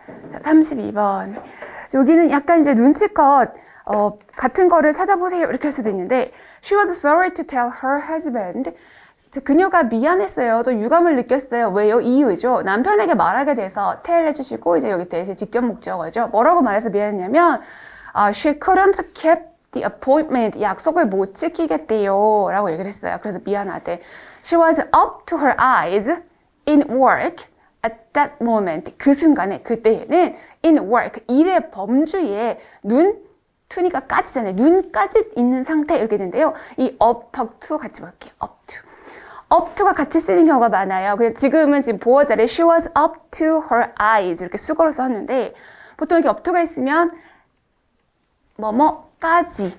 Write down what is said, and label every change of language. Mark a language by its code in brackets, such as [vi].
[ko] 자, 32번. 여기는 약간 이제 눈치껏 같은 거를 찾아보세요 이렇게 할 수도 있는데 [en] She was sorry to tell her husband. [ko] 그녀가 미안했어요. 또 유감을 느꼈어요. 왜요? 이유죠. 남편에게 말하게 돼서 tell 해주시고 이제 여기 대신 직접 목적어죠. 뭐라고 말해서 미안했냐면 [en] She couldn't keep the appointment. [ko] 약속을 못 지키겠대요 라고 얘기를 했어요. 그래서 미안하대. [en] She was up to her eyes in work at that moment. [ko] 그 순간에, 그때에는 in work, 일의 범주에 투니까 까지잖아요. 눈까지 있는 상태 이렇게 되는데요. 이 up to 같이 볼게요. up to. up to가 같이 쓰는 경우가 많아요. 그냥 지금은 지금 보어 자리에 [en] she was up to her eyes [ko] 이렇게 수거로 썼는데 보통 이렇게 up to가 있으면 뭐뭐까지.